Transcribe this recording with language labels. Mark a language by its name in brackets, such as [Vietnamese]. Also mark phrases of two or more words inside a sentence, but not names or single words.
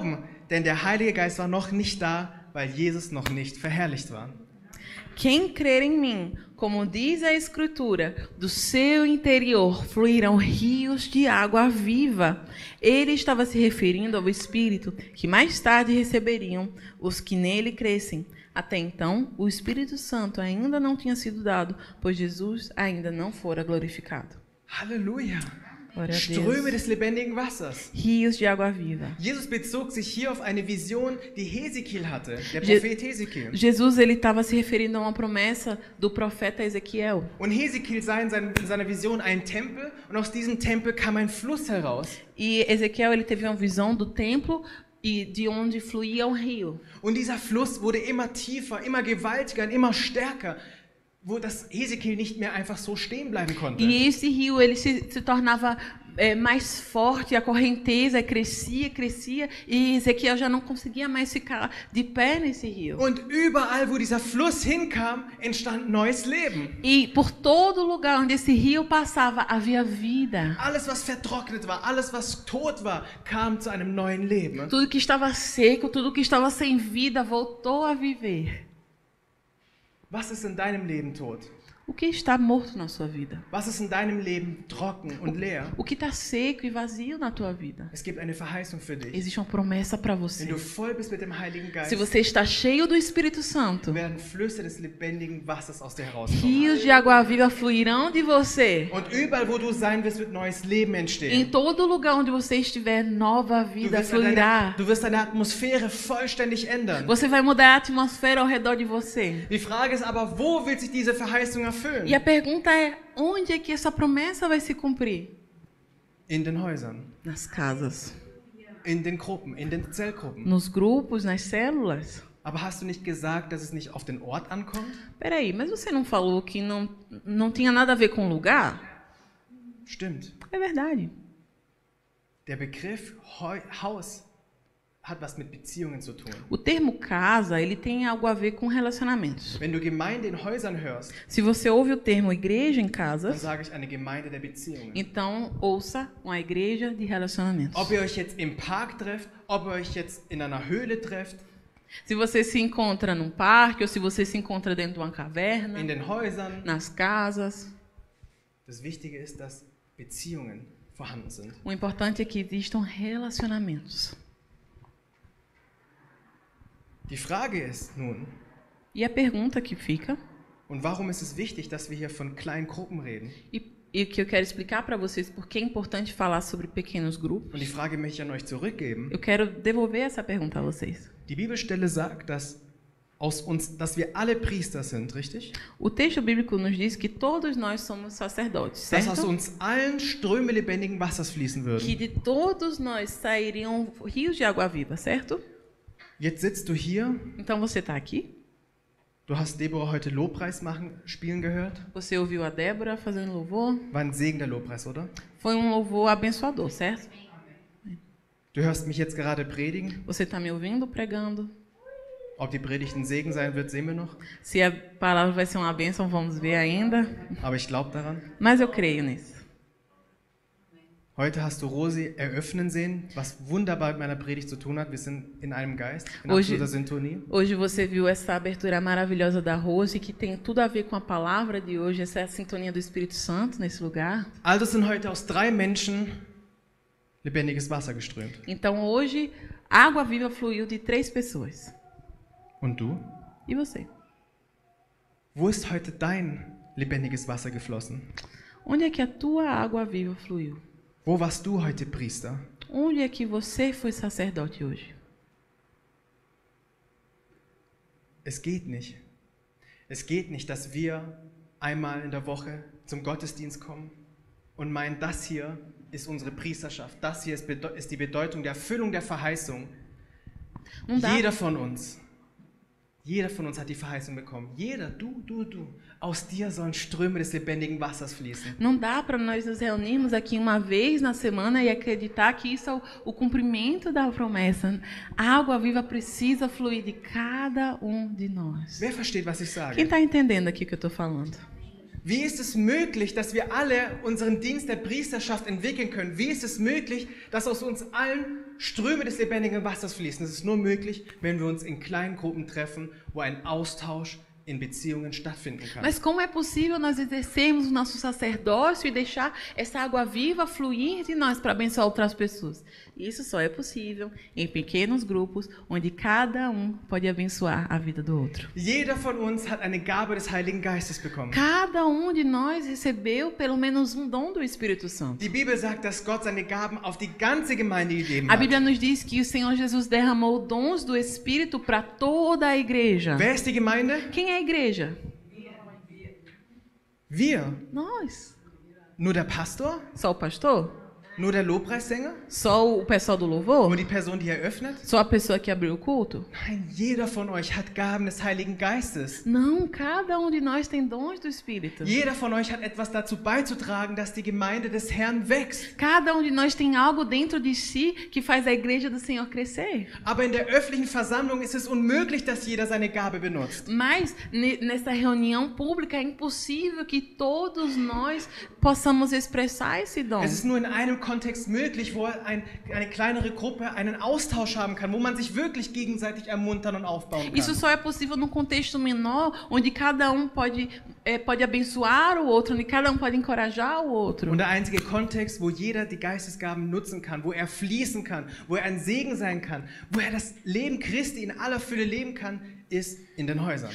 [German] Denn der Heilige Geist war noch nicht da, weil Jesus noch nicht verherrlicht war. [Portuguese] Quem crer em mim, como diz a Escritura, do seu interior fluirão rios de água viva. Ele estava se referindo ao Espírito que mais tarde receberiam os que nele crescem. Até então, o Espírito Santo ainda não tinha sido dado, pois Jesus ainda não fora glorificado. [German] Halleluja. [Portuguese] Glória a [German] Ströme [Portuguese] Deus. [German] des lebendigen Wassers. [Portuguese] Rios de água viva. [German] Jesus bezog sich hier auf eine Vision, die Hesekiel hatte, der Je- Prophet Hesekiel. [Portuguese] Jesus ele estava se referindo a uma promessa do profeta Ezequiel. [German] Und Hesekiel sah in seiner Vision einen Tempel und aus diesem Tempel kam ein Fluss heraus. [Portuguese] E Ezequiel ele teve uma visão do templo e de onde fluía um rio. [German] Und dieser Fluss wurde immer tiefer, immer gewaltiger und immer stärker, wo das Hesekiel nicht mehr einfach so stehen bleiben konnte. [Portuguese] E esse rio ele se tornava mais forte, a correnteza crescia e Ezequiel já não conseguia mais ficar de pé nesse rio. [German] Und überall, wo dieser Fluss hinkam, entstand neues Leben. [Portuguese] E por todo lugar onde esse rio passava havia vida. [German] Alles, was vertrocknet war, alles, was tot war, kam zu einem neuen Leben. [Portuguese] Tudo que estava seco, tudo que estava sem vida voltou a viver. [German] Was ist in deinem Leben tot? [Portuguese] O que está morto na sua vida? [German] Was ist in deinem Leben trocken und leer? [Portuguese] O que está seco e vazio na tua vida? [German] Es gibt eine Verheißung für dich. [Portuguese] Existe uma promessa para [German] Wenn [Portuguese] você. [German] du voll bist mit dem Heiligen Geist, [Portuguese] Se você está cheio do Espírito Santo, [German] werden Flüsse des lebendigen Wassers aus dir herauskommen. [Portuguese] rios de água viva fluirão de você. [German] Und überall, wo du sein wirst, wird neues Leben [Portuguese] Em [German] entstehen. [Portuguese] todo lugar onde você estiver, nova vida fluirá. [German] Du wirst deine Atmosphäre vollständig ändern. [Portuguese] Você vai mudar a atmosfera ao redor de você. [German] Die Frage ist aber, wo wird sich diese Verheißung erfüllen? [Portuguese] E a pergunta é, onde é que essa promessa vai se cumprir? [German] In den Häusern, [Portuguese] Nas casas, [German] in den Gruppen, in den Zellgruppen. [Portuguese] nos grupos, nas células. [German] Aber hast du nicht gesagt, dass es nicht auf den Ort ankommt? [Portuguese] Peraí, mas você não falou que não tinha nada a ver com lugar? [German] Stimmt. [Portuguese] É verdade. [German] Der Begriff Haus hat was mit Beziehungen zu tun. [Portuguese] O termo casa, ele tem algo a ver com relacionamentos. [German] Wenn du Gemeinde in Häusern hörst, [Portuguese] Se você ouve o termo igreja em [German] dann [Portuguese] casas, [German] sage ich eine Gemeinde der Beziehungen. [Portuguese] então ouça uma igreja de relacionamentos. [German] Ob ihr euch jetzt im Park trefft, ob ihr euch jetzt in einer Höhle trefft, [Portuguese] Se você se encontra num parque ou se você se encontra dentro de uma caverna, [German] in den Häusern, [Portuguese] nas casas, [German] das Wichtige ist, dass Beziehungen vorhanden sind. [Portuguese] o importante é que existam relacionamentos. [German] Die Frage ist nun, [Portuguese] E a pergunta que fica, [German] und warum ist es wichtig, dass wir hier von kleinen Gruppen reden? [Portuguese] e o que eu quero explicar para vocês porque é importante falar sobre pequenos grupos, [German] Und die Frage möchte ich an euch zurückgeben. [Portuguese] eu quero devolver essa pergunta a vocês. [German] Die Bibelstelle sagt, dass wir alle Priester sind, richtig? [Portuguese] O texto bíblico nos diz que todos nós somos sacerdotes, [German] Dass aus [Portuguese] certo? [German] uns allen Ströme lebendigen Wassers fließen [Portuguese] Que [German] würden. [Portuguese] de todos nós sairiam rios de água viva, certo? [German] Jetzt sitzt du hier, [Portuguese] Então você está aqui, [German] du hast Deborah heute Lobpreis spielen gehört. [Portuguese] você ouviu a Débora fazendo louvor, [German] War ein Segen der Lobpreis, oder? [Portuguese] foi um louvor abençoador, certo? [German] Du hörst mich jetzt gerade predigen. [Portuguese] Você está me ouvindo pregando? [German] Ob die Predigt ein Segen sein wird, sehen wir noch. [Portuguese] Se a palavra vai ser uma bênção, vamos ver ainda. [German] Aber ich glaube daran. [Portuguese] Mas eu creio nisso. [German] Heute hast du Rosi eröffnen sehen, was wunderbar mit meiner Predigt zu tun hat. Wir sind in einem Geist, in [Portuguese] Hoje- [German] absoluter Sintonie. [Portuguese] Hoje você viu essa abertura maravilhosa da Rose, que tem tudo a ver com a palavra de hoje, essa é a sintonia do Espírito Santo nesse lugar. [German] Also sind heute aus 3 Menschen lebendiges Wasser geströmt. [Portuguese] Então hoje, a água viva fluiu de 3 pessoas. [German] Und du? [Portuguese] E você? [German] Wo ist heute dein lebendiges Wasser geflossen? [Portuguese] Onde é que a tua água viva fluiu? [German] Wo warst du heute Priester? [Portuguese] Onde é que você foi sacerdote hoje? [German] Es geht nicht. Es geht nicht, dass wir einmal in der Woche zum Gottesdienst kommen und meinen, das hier ist unsere Priesterschaft. Das hier ist die Bedeutung der Erfüllung der Verheißung. [Portuguese] Não dá, [German] Jeder von uns hat die Verheißung bekommen. Jeder, du. Aus dir sollen Ströme des lebendigen Wassers fließen. [Portuguese] não dá para nós nos reunirmos aqui uma vez na semana e acreditar que isso é o cumprimento da promessa. A água viva precisa fluir de cada um de nós. [German] Wer versteht, was ich [Portuguese] Quem [German] sage? [Portuguese] está entendendo aqui o que eu estou falando? [German] Wie ist es möglich, dass wir alle unseren Dienst der Priesterschaft entwickeln können? Wie ist es möglich, dass aus uns allen Ströme des lebendigen Wassers fließen? Das ist nur möglich, wenn wir uns in kleinen Gruppen treffen, wo ein Austausch in Beziehungen stattfinden kann. [Portuguese] Mas como é possível nós exercermos o nosso sacerdócio e deixar essa água viva fluir de nós para abençoar outras pessoas? Isso só é possível em pequenos grupos, onde cada um pode abençoar a vida do outro. [German] Jeder von uns hat eine Gabe des Heiligen Geistes bekommen. [Portuguese] Cada um de nós recebeu pelo menos um dom do Espírito Santo. [German] Die Bibel sagt, dass Gott seine Gaben auf die ganze Gemeinde gegeben [Portuguese] A [German] hat. [Portuguese] Bíblia nos diz que o Senhor Jesus derramou dons do Espírito para toda a igreja. [German] Wer ist die Gemeinde? [Portuguese] Quem é a igreja? [German] Wir. [Portuguese] Nós. [German] Nur der Pastor? [Portuguese] Só o pastor? [German] Nur der Lobpreissänger? [Portuguese] Só o pessoal do [German] Nur [Portuguese] louvor? [German] die Person, die eröffnet? [Portuguese] Só a pessoa que abriu o culto? [German] Nein, jeder von euch hat Gaben des Heiligen Geistes. [Portuguese] Não, cada um de nós tem dons do Espírito. [German] Jeder von euch hat etwas dazu beizutragen, dass die Gemeinde des Herrn wächst. [Portuguese] Cada um de nós tem algo dentro de si que faz a igreja do Senhor crescer. [German] Aber in der öffentlichen Versammlung ist es unmöglich, dass jeder seine Gabe benutzt. [Portuguese] Mas nessa reunião pública é impossível que todos nós possamos expressar esse dom. [German] Es ist nur in einem Kontext möglich, wo eine kleinere Gruppe einen Austausch haben kann, wo man sich wirklich gegenseitig ermuntern und aufbauen [Portuguese] Isso [German] kann. [Portuguese] só é possível num contexto menor, onde cada um pode abençoar o outro, onde cada um pode encorajar o outro. [German] Und der einzige Kontext, wo jeder die Geistesgaben nutzen kann, wo er fließen kann, wo er ein Segen sein kann, wo er das Leben Christi in aller Fülle leben kann, ist in den Häusern.